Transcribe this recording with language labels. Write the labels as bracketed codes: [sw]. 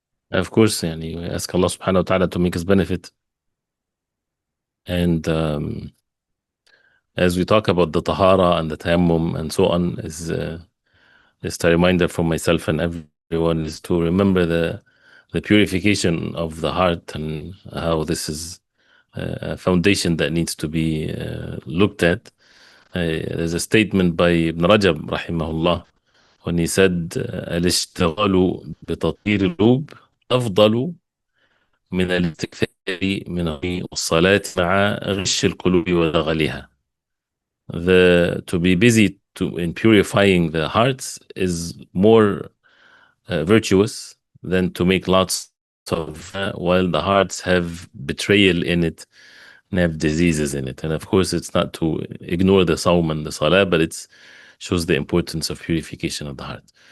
[en] Of course, yani, we ask Allah subhanahu wa ta'ala to make us benefit. And as we talk about the tahara and the tayammum and so on, is just a reminder for myself and everyone is to remember the purification of the heart and how this is a foundation that needs to be looked at. There's a statement by Ibn Rajab rahimahullah when he said [ar] الاشتغال بتطهير القلوب أفضل من الاستكثار من والصلاة مع غش القلوب ودغلها. [en] To be busy in purifying the hearts is more virtuous than to make lots of while the hearts have betrayal in it and have diseases in it. And of course, it's not to ignore the sawm and the salah, but it shows the importance of purification of the heart.